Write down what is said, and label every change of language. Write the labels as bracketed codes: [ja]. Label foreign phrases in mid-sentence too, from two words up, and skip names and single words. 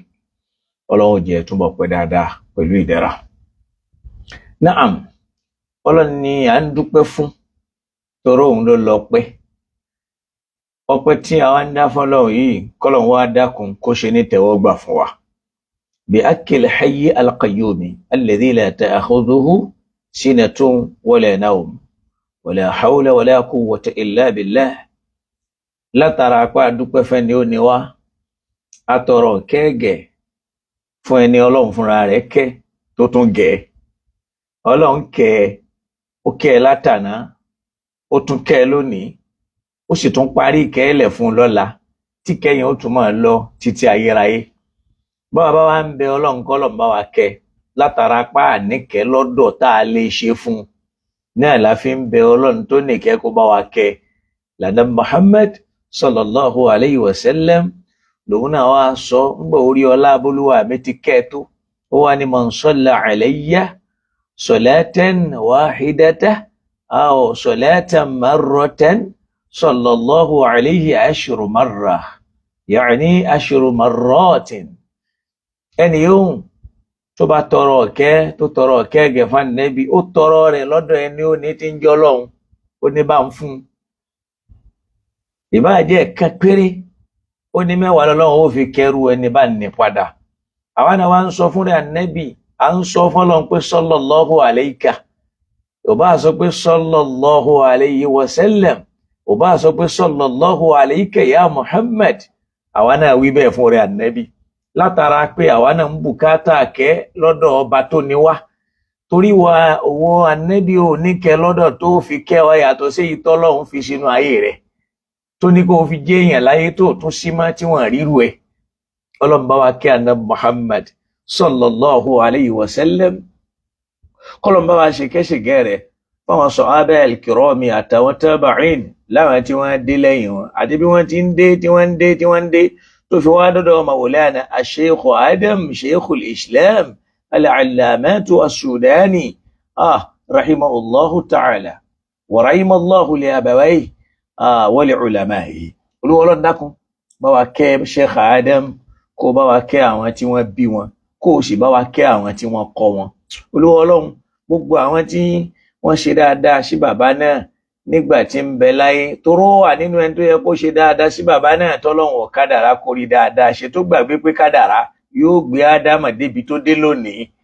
[yo] Ọlọ́run jẹ́ túnbọ̀ pẹ́ dáadáa pẹ̀lú ìdẹ̀ra. Naam, Ọlọ́run ni à ń dúpẹ́ fún, tọrọ òun ló lọ́pẹ́. Ọpẹ́ tí àwa ń dá fọ́lọ́run yìí, kọ́lọ́run wá dákun kó ṣe ní tẹ́wọ́gbà fún wa. [ar] ب أكل حي القيوم الذي لا تأخذه سنة ولا نوم ولا حول ولا قوة إلا بالله. [yo] Látara apá dúpẹ́ fẹ́ni ó ní wá, atọrọ kẹ́gẹ̀ fún ẹni Ọlọ́run fúnra rẹ̀ kẹ́ tó tún gẹ̀. Ọlọ́run kẹ́ ó kẹ́ látàná, ó tún kẹ́ lónìí, ó sì tún parí ìkẹ́lẹ̀ fún lọ́la, tí kẹ́yìn ó tún máa lọ títí ayérayé. Báwa bá wá ń bẹ Ọlọ́run kọ́lọ̀ bá wa kẹ́ látara pa àníkẹ́ lọ́dọ̀ tá a lè ṣe fún, náà la fi ń bẹ Ọlọ́run tó nìkẹ́ kó bá wa kẹ́. Lànà [ar] Muhammad صلى الله عليه و سلم [yo] lòun náà wá sọ ńgbà orí ọlá abólúwà mi ti kẹ́ tó, ó wá ní [ar] من صلى علي صلاة واحدة أو صلاة مرة صلى الله عليه عشر مرة، يعني عشر مرة. [yo] Ẹni yóò tó bá tọrọ ọ̀kẹ́ tó tọrọ ọ̀kẹ́ gẹ̀fà nẹ́bí, ó tọrọ rẹ̀ lọ́dọ̀ ẹni ó ní tí ń jọ lọ́hun, ó ní bá ń fún. Ìbá jẹ́ ẹ̀kan péré, ó ní mẹ́wàá lọ́lọ́run ó fi kẹrù ẹni bá ní padà. Àwa náà wá ń sọ fún rẹ̀ nẹ́bí, à ń sọ fọ́lọ́run pé [ar] صلى الله عليك, [yo] ò bá sọ pé [ar] صلى الله عليه و سلم, [yo] ò bá sọ pé [ar] صلى الله عليك يا محمد. [yo] Àwa náà wí bẹ́ẹ̀ fún rẹ̀ nẹ́bí, látara pé àwa náà ń bùkátà kẹ́ lọ́dọ̀ ọba tó ní wá, torí wa owó anẹ́bí ò ní kẹ́ lọ́dọ̀ tó fi kẹ́ ọ yàtọ̀ sí ìtọ́lọ́hun fi sínú ayé rẹ̀, tó ní kó fi jẹ́ èèyàn láyé tó tún sí mọ́ tí wọ́n ríru ẹ̀. Ọlọ́run bá wa kẹ́ ànábì Muhammad [ar] صلى الله عليه و سلم, [yo] kọ́lọ́run bá wa ṣe kẹ́ṣẹ̀gẹ́ rẹ̀ fáwọn sọ̀hábà al-kirami àtàwọn tabi'in láwọn tí wọ́n dé lẹ́yìn wọn, àti bí wọ́n ti ń dé tí wọ́n ń dé tí wọ́n ń dé tó fi wá dọ́dọ̀ Mawlana Sheikh Adam Sheikhul Islam al-Allamatu as-Sudani [ar] رحمه الله تعالى و رحمه الله ل أبويه و ل علمائه. [yo] Olúwa Ọlọ́run dákun bá wa kẹ́ Sheikh Adam, kó bá wa kẹ́ àwọn tí wọ́n bí wọn, kó sì bá wa kẹ́ àwọn tí wọ́n kọ́ wọn. Olúwa Ọlọ́run gbogbo àwọn tí wọ́n ṣe dáadáa sí bàbá náà nígbà tí ń bẹ láyé, toró wà nínú ẹni tó yẹ kó ṣe dáadáa sí bàbá náà tọ́lọ́run ò kádàrá kó rí dáadáa ṣe, tó gbàgbé pé kádàrá yóò gbé Ádámà débi tó dé lónìí.